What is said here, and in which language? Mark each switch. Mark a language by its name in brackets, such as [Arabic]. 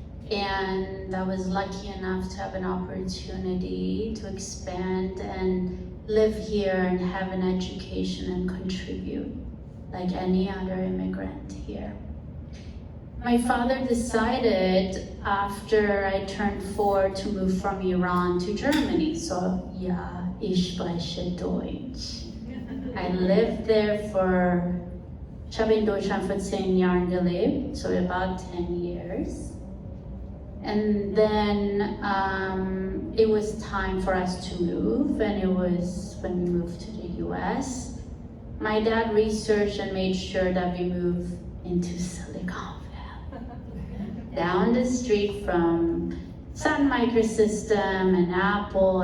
[English] And I was lucky enough to have an opportunity to expand and live here and have an education and contribute like any other immigrant here. My father decided after I turned 4 to move from Iran to Germany. [German] So ja, ich spreche Deutsch. [English] I lived there for, [German] ich habe in Deutschland für 10 Jahren gelebt, [English] so about 10 years. And then it was time for us to move, and it was when we moved to the US. My dad researched and made sure that we moved into Silicon Valley. Down the street from Sun Microsystem and Apple.